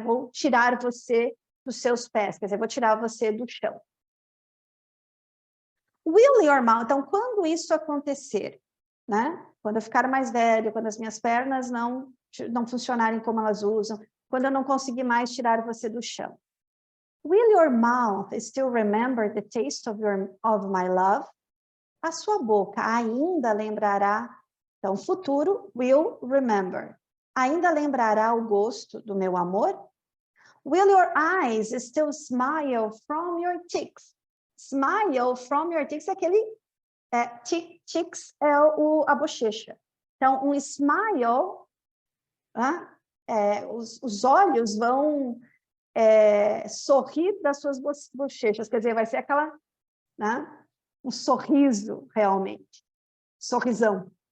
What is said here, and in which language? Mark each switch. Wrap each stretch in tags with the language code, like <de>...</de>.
<pt>Vou tirar você dos seus pés, quer dizer, vou tirar você do chão.</pt> <en>Will your mouth,</en> <pt>então, quando isso acontecer, né? Quando eu ficar mais velho, quando as minhas pernas não funcionarem como elas usam, quando eu não conseguir mais tirar você do chão.</pt> <en>Will your mouth still remember the taste of my love?</en> <pt>A sua boca ainda lembrará, então, futuro,</pt> <en>will remember.</en> <pt>Ainda lembrará o gosto do meu amor?</pt> <en>Will your eyes still smile from your cheeks? Smile from your cheeks</en> <pt>é aquele... cheeks é a bochecha. Então, um smile... os olhos vão sorrir das suas bochechas, quer dizer, vai ser aquela, né, um sorriso realmente, sorrisão.</pt>